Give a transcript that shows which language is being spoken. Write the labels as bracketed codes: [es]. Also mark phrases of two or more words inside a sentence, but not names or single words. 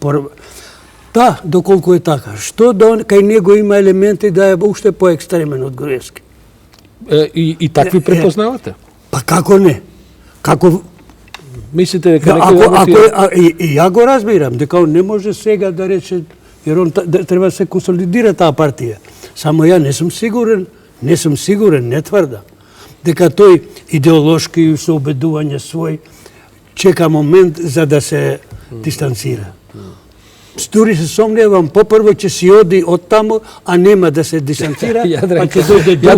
[mk] Да, доколку е така. Што да кај него има елементи да е уште поекстремен од Груевски? И такви препознавате? Па како не? Како Мислите дека Да, некој работи... и ја го разбирам, дека он не може сега да рече, [sr] jer on treba se konsolidira ta partija. [mk] Само ја не сум сигурен, не тврдам, дека тој идеолошки со убедување свој чека момент за да се дистанцира. Дури се сомневам, попрво ќе си оди од таму, а нема да се дистанцира, па ќе дојде друг.